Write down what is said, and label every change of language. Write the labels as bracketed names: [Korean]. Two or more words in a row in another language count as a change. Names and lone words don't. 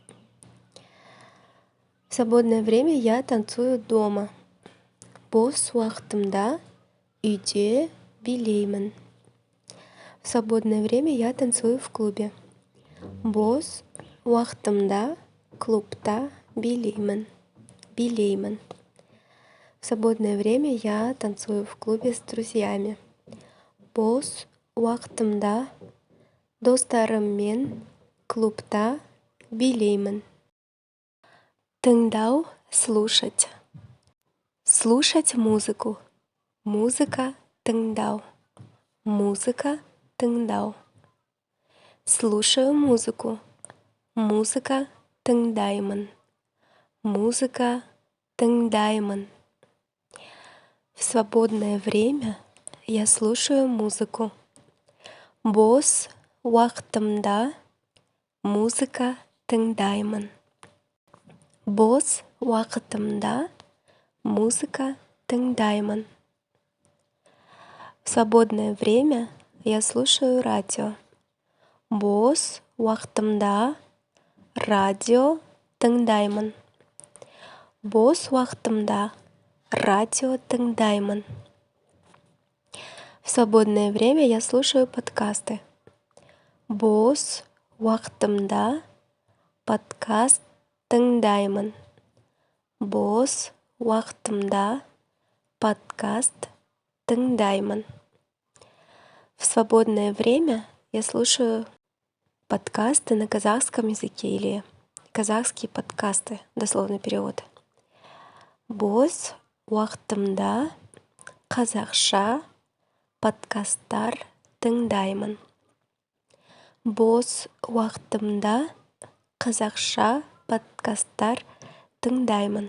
[Russian] В свободное время я танцую дома. [Kazakh] Бос уақытымда үйде билеймін. [Russian] В свободное время я танцую в клубе. [Kazakh] Бос уақытымда клубта билеймін. [Russian] В свободное время я танцую в клубе с друзьями. [Kazakh] Бос уақытымда достарыммен клубта билеймін. Тыңдау, [Russian] слушать. Слушать музыку. [Kazakh] Музыка, тыңдау. Музыка, тыңдау. [Russian] Слушаю музыку. [Kazakh] Музыка, тыңдаймын. Музыка, тыңдаймын. [Russian] В свободное время я слушаю музыку. [Kazakh] Бос уақытымда музыка тыңдаймын. Бос уақытымда музыка тыңдаймын. [Russian] В свободное время я слушаю радио. [Kazakh] Бос уақытымда радио тыңдаймын. Бос уақытымда радио тыңдаймын. [Russian] В свободное время я слушаю подкасты. [Kazakh] Бос уақытымда подкаст тыңдаймын. Бос уақытымда подкаст тыңдаймын. [Russian] В свободное время я слушаю подкасты на казахском языке или казахские подкасты, дословный перевод. [Kazakh] Бос уақытымда қазақша подкасттар тыңдаймын. Бос уақытымда қазақша подкасттар тыңдаймын.